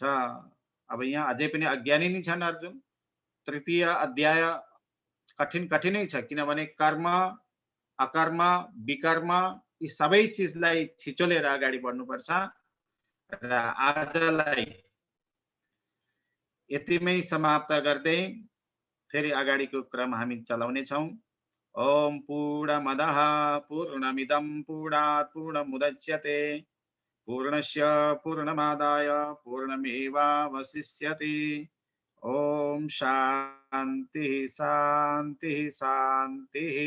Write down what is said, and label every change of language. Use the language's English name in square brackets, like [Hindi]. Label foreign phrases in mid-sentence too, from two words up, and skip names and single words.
[Nepali] अब यहाँ अझै पनि अज्ञानी नै छन् अर्जुन। तृतीय अध्याय कठिनै छ, किनभने कर्म अकर्म विकर्म यी सबै चिजलाई छिचोलेर अगाडि बढ्नुपर्छ। र आजलाई यतिमै समाप्त गर्दै फेरि अगाडिको क्रम हामी चलाउने छौं। [Sanskrit] ओम पूर्णमदः पूर्णमिदं पूर्णात् पूर्णमुदच्यते पूर्णस्य पूर्णमादाय पूर्णमेवावशिष्यते। ओम शांति शांति शांति।